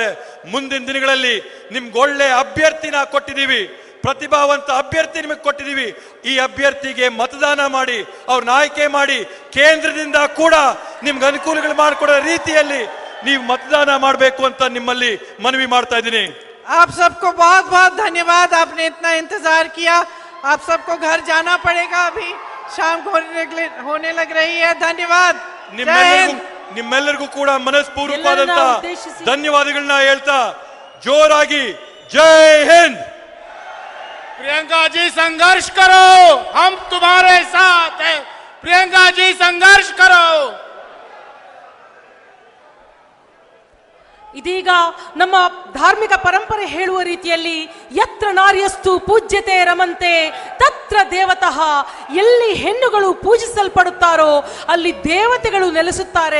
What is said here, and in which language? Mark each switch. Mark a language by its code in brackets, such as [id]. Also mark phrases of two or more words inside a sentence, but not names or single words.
[kn] ಮುಂದಿನ ದಿನಗಳಲ್ಲಿ ನಿಮ್ಗೆ ಒಳ್ಳೆ ಅಭ್ಯರ್ಥಿನ ಕೊಟ್ಟಿದ್ದೀವಿ, ಪ್ರತಿಭಾವಂತ ಅಭ್ಯರ್ಥಿ ನಿಮಗೆ ಕೊಟ್ಟಿದ್ದೀವಿ. ಈ ಅಭ್ಯರ್ಥಿಗೆ मतदान ಮಾಡಿ, ಅವ್ರನ್ನ ಆಯ್ಕೆ ಮಾಡಿ, ಕೇಂದ್ರದಿಂದ ಕೂಡ ನಿಮ್ಗೆ ಅನುಕೂಲಗಳು ಮಾಡಿಕೊಡೋ ರೀತಿಯಲ್ಲಿ ನೀವು मतदान ಮಾಡಬೇಕು ಅಂತ ನಿಮ್ಮಲ್ಲಿ ಮನವಿ ಮಾಡ್ತಾ ಇದ್ದೀನಿ. [hi] आप सबको बहुत बहुत धन्यवाद, आपने इतना इंतजार किया. आप सबको घर जाना पड़ेगा, अभी शाम होने लग रही है. धन्यवाद. [kn] ನಿಮ್ಮೆಲ್ಲರಿಗೂ ಕೂಡ ಮನಸ್ಪೂರ್ವಕವಾದಂತ ಧನ್ಯವಾದಗಳನ್ನ ಹೇಳ್ತಾ ಜೋರಾಗಿ [hi] जय हिंद. प्रियंका जी संघर्ष करो, हम तुम्हारे साथ हैं. प्रियंका जी संघर्ष करो. [kn] ಇದೀಗ ನಮ್ಮ ಧಾರ್ಮಿಕ ಪರಂಪರೆ ಹೇಳುವ ರೀತಿಯಲ್ಲಿ ಯತ್ರ ನಾರ್ಯಸ್ತು ಪೂಜ್ಯತೆ ರಮಂತೆ ತತ್ರ ದೇವತಃ, ಎಲ್ಲಿ ಹೆಣ್ಣುಗಳು ಪೂಜಿಸಲ್ಪಡುತ್ತಾರೋ ಅಲ್ಲಿ ದೇವತೆಗಳು ನೆಲೆಸುತ್ತಾರೆ.